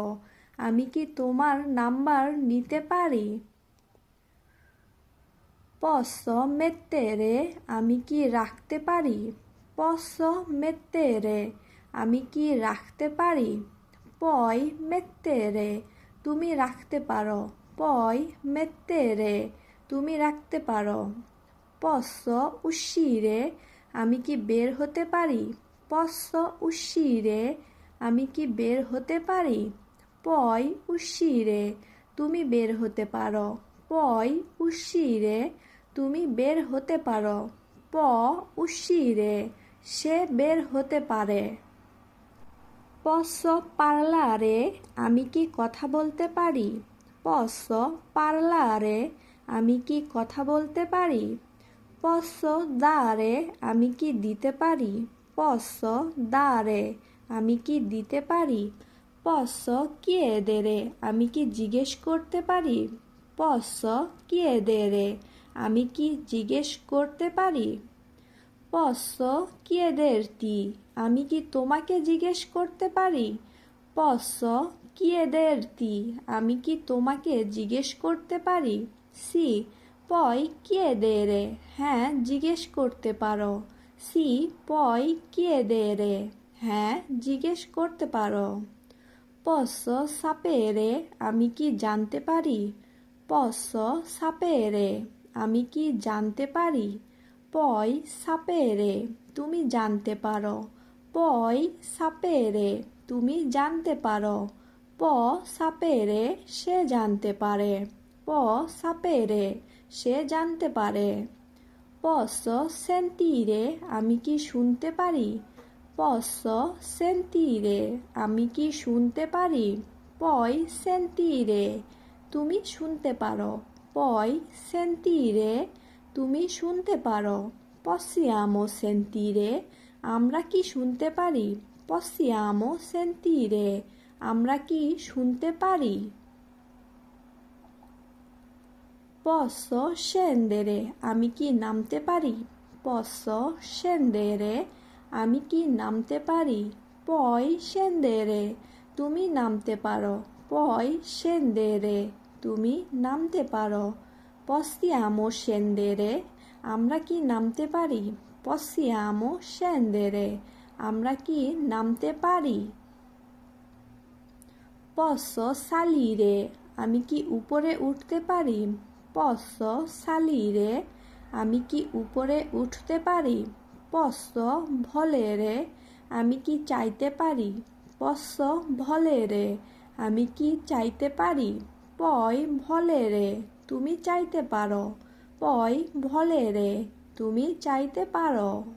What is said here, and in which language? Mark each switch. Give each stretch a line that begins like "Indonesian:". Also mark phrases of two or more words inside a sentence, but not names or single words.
Bangla: আমি কি তোমার নাম্বার নিতে পারি?
Italian: Posso mettere?
Bangla: আমি কি রাখতে পারি?
Italian: Posso mettere?
Bangla: আমি কি রাখতে পারি?
Italian: Puoi mettere?
Bangla: তুমি রাখতে পারো।
Italian: Puoi mettere?
Bangla: তুমি রাখতে পারো।
Italian: posso uscire
Bangla: আমি কি বের হতে পারি
Italian: posso uscire
Bangla: আমি কি বের হতে পারি
Italian: puoi uscire
Bangla: তুমি বের হতে পারো
Italian: puoi uscire
Bangla: তুমি বের হতে পারো
Italian: può uscire
Bangla: সে বের হতে পারে
Italian: posso parlare
Bangla: আমি কি কথা বলতে পারি
Italian: posso parlare
Bangla: আমি কি কথা বলতে পারি
Italian: posso dare
Bangla: আমি কি দিতে পারি
Italian: posso dare
Bangla: আমি কি দিতে পারি
Italian: posso chiedere
Bangla: আমি কি জিজ্ঞেস করতে পারি
Italian: posso chiedere
Bangla: আমি কি জিজ্ঞেস করতে পারি
Italian: posso chiederti
Bangla: আমি কি তোমাকে জিজ্ঞেস করতে পারি
Italian: posso chiederti
Bangla: আমি কি তোমাকে জিজ্ঞেস করতে পারি
Italian: sì puoi chiedere
Bangla: হ্যাঁ জিজ্ঞেস করতে পারো
Italian: sì puoi chiedere
Bangla: হ্যাঁ জিজ্ঞেস করতে পারো
Italian: posso sapere
Bangla: আমি কি জানতে পারি
Italian: posso sapere
Bangla: আমি কি জানতে পারি
Italian: puoi sapere
Bangla: তুমি জানতে পারো
Italian: puoi sapere
Bangla: তুমি জানতে পারো
Italian: può sapere
Bangla: সে জানতে পারে
Italian: può sapere
Bangla: সে জানতে পারে
Italian: posso sentire
Bangla: আমি কি শুনতে পারি
Italian: posso sentire
Bangla: আমি কি শুনতে পারি
Italian: puoi sentire
Bangla: তুমি শুনতে পারো
Italian: puoi sentire
Bangla: তুমি শুনতে পারো
Italian: possiamo sentire
Bangla: আমরা কি শুনতে পারি
Italian: possiamo sentire
Bangla: আমরা কি শুনতে পারি
Italian: posso scendere
Bangla: আমি কি নামতে পারি
Italian: posso scendere
Bangla: আমি কি নামতে পারি
Italian: puoi scendere
Bangla: তুমি নামতে পারো
Italian: puoi scendere
Bangla: তুমি নামতে পারো
Italian: possiamo scendere
Bangla: আমরা কি নামতে পারি
Italian: possiamo scendere
Bangla: আমরা কি নামতে পারি
Italian: posso salire
Bangla: আমি কি উপরে উঠতে পারি
Italian: posso salire
Bangla: আমি কি উপরে উঠতে পারি
Italian: posso volere
Bangla: আমি কি চাইতে পারি
Italian: posso volere
Bangla: আমি কি চাইতে পারি
Italian: puoi volere
Bangla: তুমি চাইতে পারো
Italian: puoi volere
Bangla: তুমি চাইতে পারো